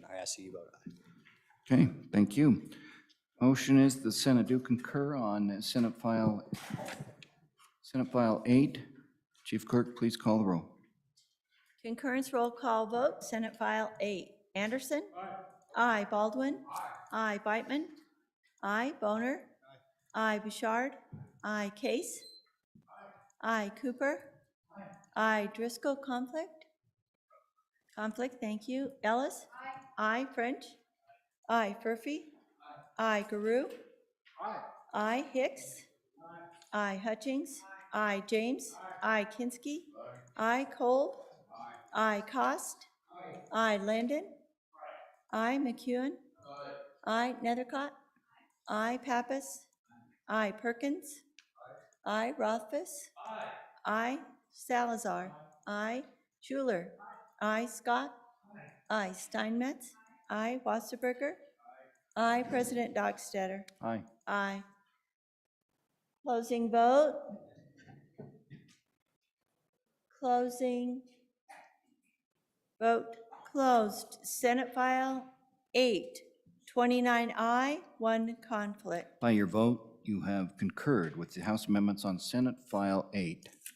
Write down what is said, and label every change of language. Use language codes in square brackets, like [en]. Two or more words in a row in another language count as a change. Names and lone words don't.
[en] I ask that you vote aye. Okay, thank you. Motion is the Senate do concur on Senate File 8. Chief Clerk, please call the roll. Concurrence roll call vote, Senate File 8. Anderson? Aye. Baldwin? Aye. Beitman? Aye. Boner? Aye. Bouchard? Aye. Case? Aye. Cooper? Aye. Driscoll? Conflict? Thank you. Ellis? Aye. French? Aye. Furphy? Aye. Guru? Aye. Hicks? Aye. Hutchings? Aye. James? Aye. Kinski? Aye. Kolb? Aye. Cost? Aye. Landon? Aye. McEwen? Aye. Nethercott? Aye. Pappas? Aye. Perkins? Aye. Rothfuss? Aye. Salazar? Aye. Schuler? Aye. Scott? Aye. Steinmetz? Aye. Wasserberger? Aye. President Dockstader? Aye. Aye. Closing vote. Closing. Vote closed. Senate File 8, 29 aye, 1 conflict. By your vote, you have concurred with the House amendments on Senate File 8.